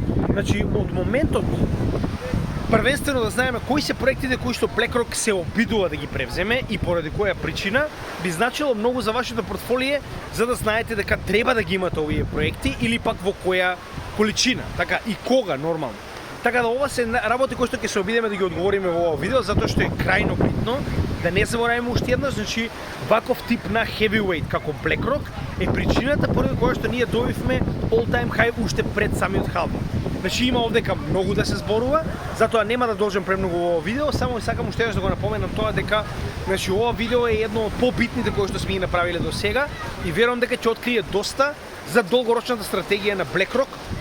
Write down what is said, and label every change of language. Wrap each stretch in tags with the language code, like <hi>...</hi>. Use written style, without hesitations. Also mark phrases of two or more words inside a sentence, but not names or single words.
<mk>Значи од моментот првенствено да знаеме кои се проектите кои што BlackRock се обидува да ги превземе и поради која причина, би значило многу за вашето портфолио за да знаете дека треба да ги имате овие проекти или пак во која количина, така и кога нормално. Така да ова се работи кои што ќе се обидеме да ги одговориме во ова видео, затоа што е крајно битно. Да не забораваме уште еднаш, значи ваков тип на heavyweight како BlackRock е причината поради која што ние добивме</mk> <en>all time high</en> <mk>уште пред самиот халвинг. Значи има овдека многу да се зборува, затоа нема да должам премногу во ова видео, само сакам уште еднаш да го напоменам тоа дека значи ова видео е едно од побитните кои што сме ги направиле до сега и верувам дека ќе открие доста за долгорочната стратегија на BlackRock.</mk>